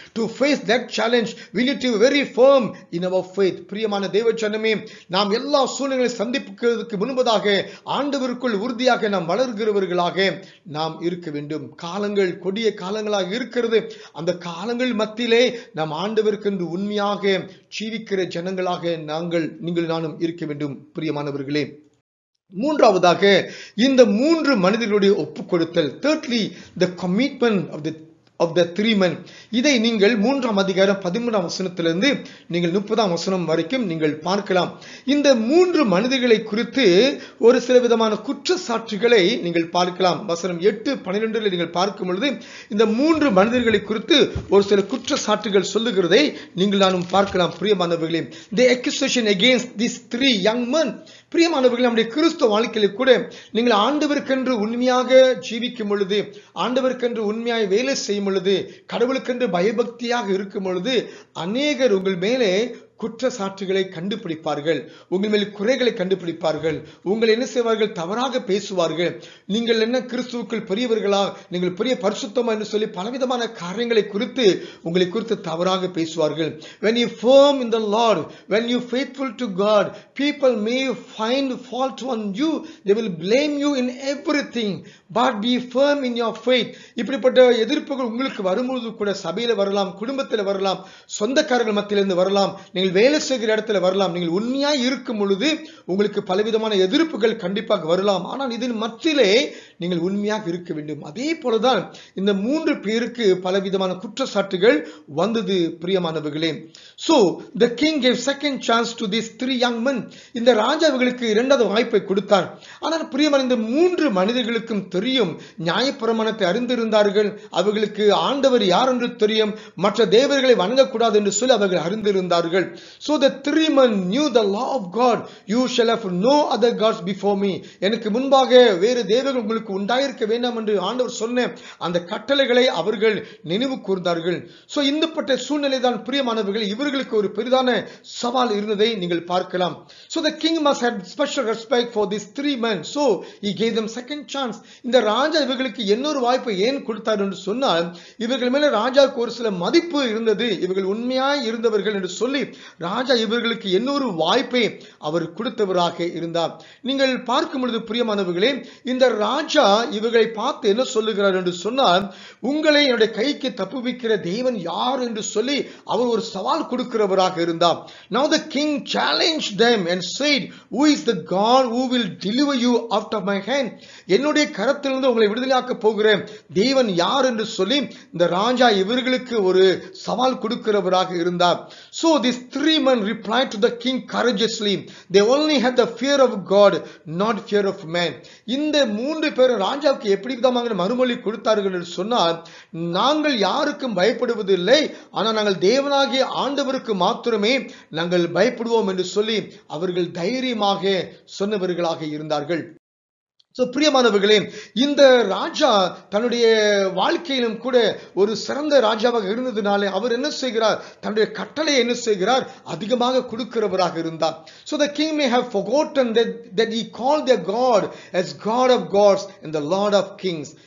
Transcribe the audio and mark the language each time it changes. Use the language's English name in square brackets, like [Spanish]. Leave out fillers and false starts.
[English] To face that challenge we need to be very firm in our faith. [Tamil] பிரியமான தேவ ஜனமே, நாம் எல்லா சூழ்நிலைகளை சந்திப்பதற்கு முன்பதாக ஆண்டவருக்குள் உறுதியாக நாம் வளர்கிறவர்களாக நாம் இருக்க வேண்டும். காலங்கள் கொடிய காலங்களாக இருக்கிறது. அந்த காலங்கள் மத்தியிலே நாம் ஆண்டவருக்கென்று உண்மையாக ஜீவிக்கிற ஜனங்களாக நீங்கள் நானும் இருக்க வேண்டும் பிரியமானவர்களே. மூன்றாவதாக இந்த 3 மனிதர்களுடைய ஒப்புக் கொடுத்தல். [English] Thirdly, the commitment of the 3 men. [Tamil] இதை நீங்கள் 3ஆம் அதிகாரம் 13ஆம் வசனத்திலிருந்து நீங்கள் 30ஆம் வசனம் வரைக்கும் நீங்கள் பார்க்கலாம். இந்த 3 மனிதர்களை குறித்து ஒரு சில விதமான குற்றச்சாட்டுகளை நீங்கள் பார்க்கலாம். வசனம் 8-12 நீங்கள் பார்க்கும் பொழுது இந்த 3 மனிதர்களை குறித்து ஒரு சில குற்றச்சாட்டுகள் சொல்லுகிறதை நீங்கள் நானும் பார்க்கலாம் பிரியமானவர்களே. [English] The accusation against these 3 young men. [Tamil] பிரியமானவர்களே, நம்முடைய கிறிஸ்துவ வாழ்க்கையில கூட நீங்கள் ஆண்டவருக்கென்று உண்மையாக ஜீவிக்கும் பொழுது, ஆண்டவருக்கென்று உண்மையாக வேலை செய்யும் பொழுது, கடவுளுக்கென்று பயபக்தியாக இருக்கும் பொழுது அநேகர் உங்கள் மேலே குற்றச்சாட்டுகளை கண்டுபிடிப்பார்கள், உங்கள் மேல் குறைகளை கண்டுபிடிப்பார்கள், உங்களை என்ன செய்வார்கள், தவறாக பேசுவார்கள். நீங்கள் என்ன கிறிஸ்துவுக்குள் பெரியவர்களா, நீங்கள் பெரிய பரிசுத்தமா என்று சொல்லி பலவிதமான காரியங்களை குறித்து உங்களை குறித்து தவறாக பேசுவார்கள். [English] When you firm in the Lord, when you faithful to God, people may find fault on you, they will blame you in everything, but be firm in your faith. [Tamil] இப்படிப்பட்ட எதிர்ப்புகள் உங்களுக்கு வரும்போது கூட சபையில வரலாம், குடும்பத்தில் வரலாம், சொந்தக்காரர்கள் மத்தியிலிருந்து வரலாம், நீங்கள் வேலை செய்கிற இடத்துல வரலாம். நீங்கள் உண்மையாய் இருக்கும் பொழுது உங்களுக்கு பலவிதமான எதிர்ப்புகள் கண்டிப்பாக வரலாம். ஆனால் இதன் மத்தியிலே நீங்கள் உண்மையாக இருக்க வேண்டும். அதே போலதான் இந்த 3 பேருக்கு பலவிதமான குற்றச்சாட்டுகள் வந்தது பிரியமானவர்களே. [English] So the king gave second chance to these 3 young men. [Tamil] இந்த ராஜா இவர்களுக்கு இரண்டாவது வாய்ப்பை கொடுத்தார். ஆனால் பிரியமான இந்த 3 மனிதர்களுக்கும் தெரியும், நியாயப்பிரமாணத்தை அறிந்திருந்தார்கள், அவர்களுக்கு ஆண்டவர் யார் என்று தெரியும், மற்ற தேவர்களை வணங்கக்கூடாது என்று சொல்லி அவர்கள் அறிந்திருந்தார்கள். [English] So the 3 men knew the law of God. You shall have no other gods before me. [Tamil] எனக்கு முன்பாக வேறு தேவர்கள் உங்களுக்கு உண்டாயிருக்க வேண்டாம் என்று ஆண்டவர் சொன்ன அந்த கட்டளைகளை அவர்கள் நினைவு கூர்ந்தார்கள். So இந்தப்பட்ட சூழ்நிலை தான் பிரியமானவர்கள் இவர்களுக்கு ஒரு பெரிதான சவால் இருந்ததை நீங்கள் பார்க்கலாம். [English] So the king must have special respect for these 3 men. So he gave them second chance. [Tamil] இந்த ராஜா இவர்களுக்கு இன்னொரு வாய்ப்பை ஏன் கொடுத்தார் என்று சொன்னால், இவர்கள் மேல ராஜாவுக்கு ஒரு சில மதிப்பு இருந்தது, இவர்கள் உண்மையாய் இருந்தவர்கள் என்று சொல்லி ராஜா இவர்களுக்கு இன்னொரு வாய்ப்பை அவர் கொடுத்தவராக இருந்தார். நீங்கள் பார்க்கும் பொழுது பிரியமானவர்களே, இந்த ராஜா இவர்களை பார்த்து என்ன சொல்லுகிறார் என்று சொன்னால், உங்களை என்னுடைய கைக்கு தப்புவிக்கிற தேவன் யார் என்று சொல்லி அவர் ஒரு சவால் கொடுக்கிறவராக இருந்தார். [English] Now the king challenged them and said, who is the God who will deliver you out of my hand? [Tamil] என்னுடைய கரத்திலிருந்து உங்களை விடுதலையாக்க போகிற தேவன் யார் என்று சொல்லி இந்த ராஜா இவர்களுக்கு ஒரு சவால் கொடுக்கிறவராக இருந்தார். [English] So these 3 men replied to the king courageously. They only had the fear of God, not fear of man. [Tamil] இந்த 3 பேர் ராஜாவுக்கு எப்படி விதமாக மறுமொழி கொடுத்தார்கள் என்று சொன்னால், நாங்கள் யாருக்கும் பயப்படுவதில்லை, ஆனால் நாங்கள் தேவனாகிய ஆண்டவருக்கு மாத்திரமே நாங்கள் பயப்படுவோம் என்று சொல்லி அவர்கள் தைரியமாக சொன்னவர்களாக இருந்தார்கள். So பிரியமானவர்களே, இந்த ராஜா தன்னுடைய வாழ்க்கையிலும் கூட ஒரு சிறந்த ராஜாவாக இருந்ததினாலே அவர் என்ன செய்கிறார், தன்னுடைய கட்டளை என்ன செய்கிறார், அதிகமாக கொடுக்கிறவராக இருந்தார். [English] So the king may have forgotten that he called their God as God of gods and the Lord of kings.